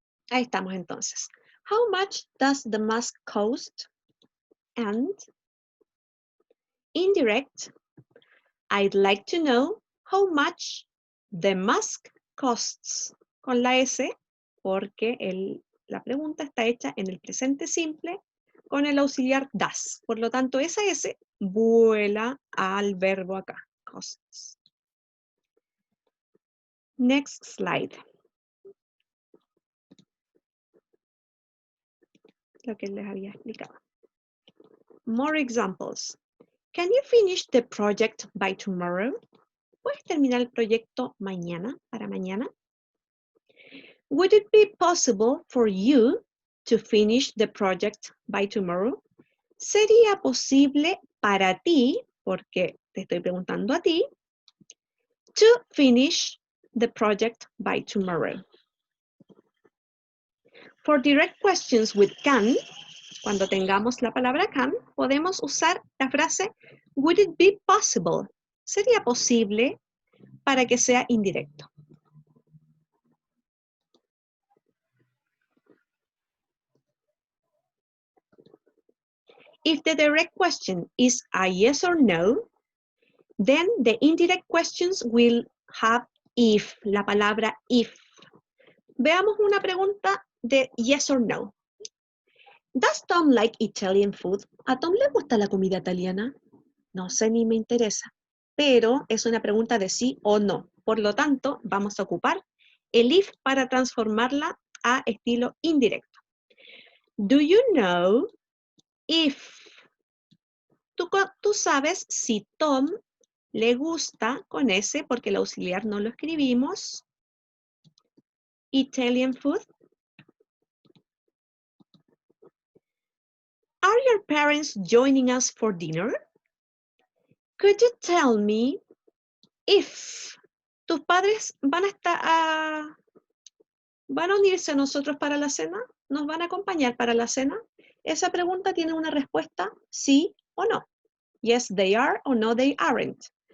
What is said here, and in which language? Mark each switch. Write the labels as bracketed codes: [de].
[es] Ahí estamos entonces. [en] How much does the mask cost? And indirect, I'd like to know how much the mask costs. [es] Con la S, porque la pregunta está hecha en el presente simple con el auxiliar does. Por lo tanto, esa S vuela al verbo acá, costs. [en] Next slide. [es] Lo que les había explicado. [en] More examples. Can you finish the project by tomorrow? [es] ¿Puedes terminar el proyecto mañana, para mañana? [en] Would it be possible for you to finish the project by tomorrow? [es] ¿Sería posible para ti, porque te estoy preguntando a ti, [en] to finish the project by tomorrow? For direct questions with can, [es] cuando tengamos la palabra can, podemos usar la frase [en] would it be possible? [es] ¿Sería posible? Para que sea indirecto. [en] If the direct question is a yes or no, then the indirect questions will have if, [es] la palabra if. Veamos una pregunta de [en] yes or no. Does Tom like Italian food? [es] ¿A Tom le gusta la comida italiana? No sé ni me interesa, pero es una pregunta de sí o no. Por lo tanto, vamos a ocupar el if para transformarla a estilo indirecto. [en] Do you know if? [es] Tú sabes si Tom le gusta con S, porque el auxiliar no lo escribimos, [en] Italian food. Are your parents joining us for dinner? Could you tell me if [es] tus padres van a unirse a nosotros para la cena? ¿Nos van a acompañar para la cena? Esa pregunta tiene una respuesta sí o no. [en] Yes, they are o no, they aren't.